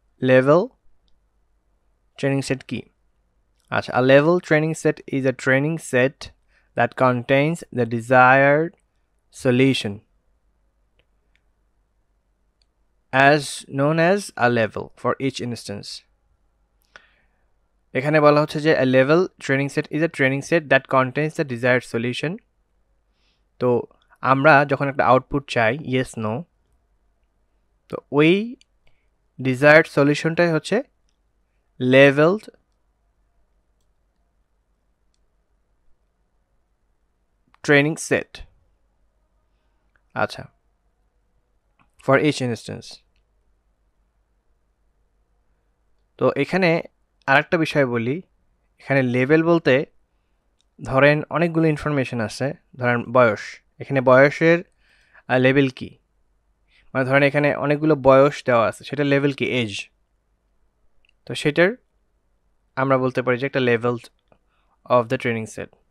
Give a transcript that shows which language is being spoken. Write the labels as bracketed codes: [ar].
[bn] Level training set কি? আচ্ছা, [en] A level training set is a training set that contains the desired solution as known as a level for each instance. [bn] এখানে বলা হচ্ছে যে [en] a level training set is a training set that contains the desired solution. [bn] তো আমরা যখন একটা output চাই yes no, তো ওই desired solutionটাই হচ্ছে leveled training set. [en] আচ্ছা, for each instance. [bn] তো এখানে আরেকটা বিষয় বলি, এখানে লেভেল বলতে ধরেন অনেকগুলো ইনফরমেশন আছে, ধরেন বয়স, এখানে বয়সের লেভেল কি, মানে ধরেন এখানে অনেকগুলো বয়স দেওয়া আছে, সেটা লেভেল কি, এজ, তো সেটার আমরা বলতে পারি যে একটা level of the training set.